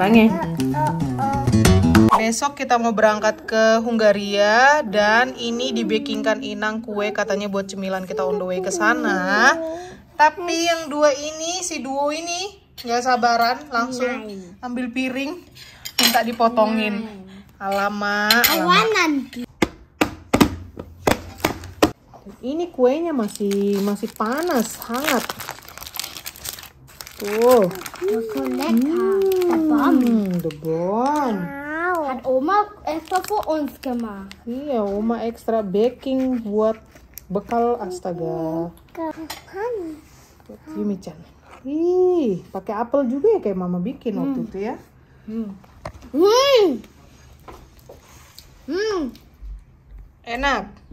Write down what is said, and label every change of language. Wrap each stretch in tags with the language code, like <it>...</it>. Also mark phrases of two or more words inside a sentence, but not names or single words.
<id>Besok kita mau berangkat ke Hungaria dan ini dibakingkan Inang kue katanya buat cemilan kita</id> <en>on the way</en> <id>ke sana. Tapi yang si duo ini nggak sabaran langsung ambil piring minta dipotongin. Alamak. Ini kuenya masih panas, hangat. Tuh. The Bon.</id> <de>Hat Oma extra für uns gemacht.</de> <id>Iya, Oma ekstra baking buat bekal, astaga. Yumi-chan. Ih, pakai apel juga ya kayak mama bikin waktu itu ya. Enak.</id>